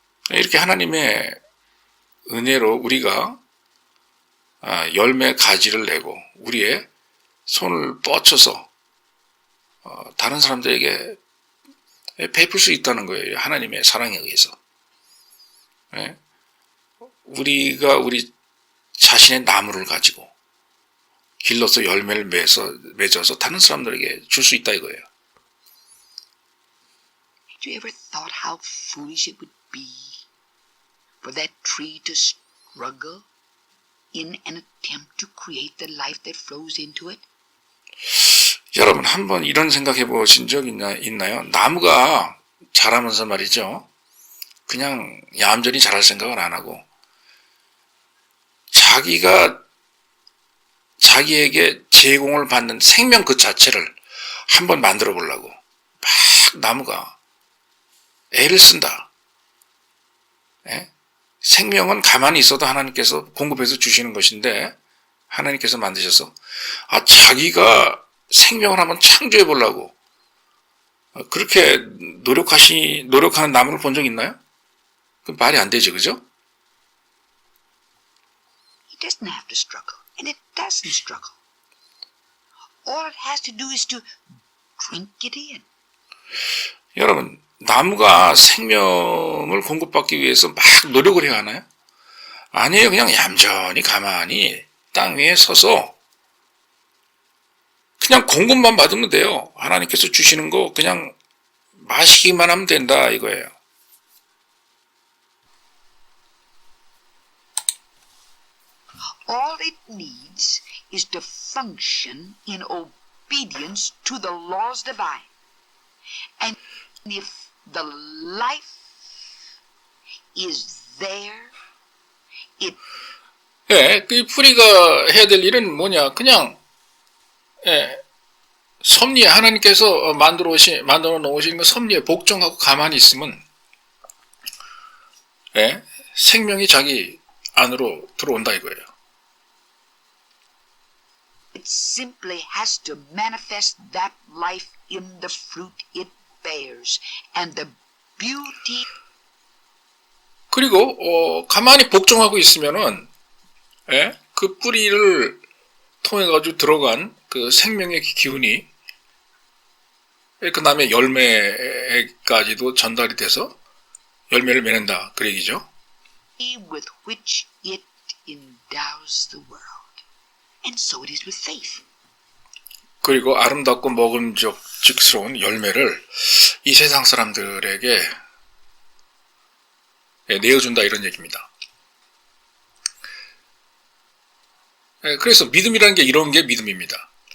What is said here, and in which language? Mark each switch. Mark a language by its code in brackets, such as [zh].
[ko] 이렇게 하나님의 은혜로 우리가 열매 가지를 내고 우리의 손을 뻗쳐서 다른 사람들에게 베풀 수 있다는 거예요. 하나님의 사랑에 의해서. 우리가 우리 자신의 나무를 가지고 길러서 열매를 맺어서 다른 사람들에게 줄 수 있다 이거예요. [en] Have you ever thought how foolish it would be for that tree to struggle in an attempt to create the life that flows into it? [ko] 여러분 한번 이런 생각해 보신 적 있나요? 나무가 자라면서 말이죠. 그냥 얌전히 자랄 생각을 안 하고 자기에게 제공을 받는 생명 그 자체를 한번 만들어 보려고 막 나무가 애를 쓴다. 생명은 가만히 있어도 하나님께서 공급해서 주시는 것인데 하나님께서 만드셔서 자기가 생명을 한번 창조해 보려고 그렇게 노력하는 나무를 본 적 있나요? 그 말이 안 되죠, 그죠? [en] It doesn't have to struggle, and it doesn't struggle. All it has to do is to drink it in. [ko] 여러분, 나무가 생명을 공급받기 위해서 막 노력을 해야 하나요? 아니에요. 그냥 얌전히 가만히 땅 위에 서서 그냥 공급만 받으면 돼요. 하나님께서 주시는 거 그냥 마시기만 하면 된다 이거예요. [en] All it needs is to function in obedience to the laws divine. And if the life is there, it [ko] 예, 그 뿌리가 해야 될 일은 뭐냐? 그냥 섭리에 하나님께서 만들어 놓으신 그 섭리에 복종하고 가만히 있으면 생명이 자기 안으로 들어온다 이거예요. [en] It simply has to manifest that life in the fruit it bears and the beauty. [ko] 그리고 가만히 복종하고 있으면은 그 뿌리를 통해 가지고 들어간 그 생명의 기운이 그 다음에 열매까지도 전달이 돼서 열매를 맺는다 그 얘기죠. [en] With which it endows the world. And so it is with faith. [ko] 그리고 아름답고 먹음직스러운 열매를 이 세상 사람들에게 내어준다 이런 얘기입니다. 그래서 믿음이라는 게 이런 게 믿음입니다.